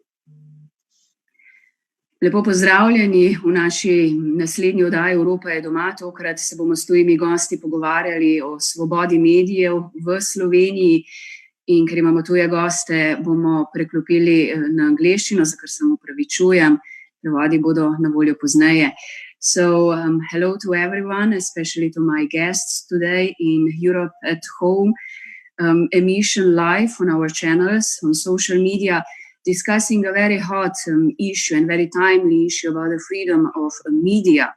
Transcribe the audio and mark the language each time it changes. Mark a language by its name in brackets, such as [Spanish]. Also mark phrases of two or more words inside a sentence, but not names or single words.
[Slovenian] Lepo pozdravljeni v naši naslednji oddaji Evropa je doma. Tokrat se bomo s tujimi gosti pogovarjali o svobodi medijev v Sloveniji in ker imamo tuje goste, bomo preklopili na angleščino, za kar se opravičujem. Prevodi bodo na voljo pozneje. [English] So, hello to everyone, especially to my guests today in Europe at home, emission live on our channels, on social media, discussing a very hot issue and very timely issue about the freedom of media.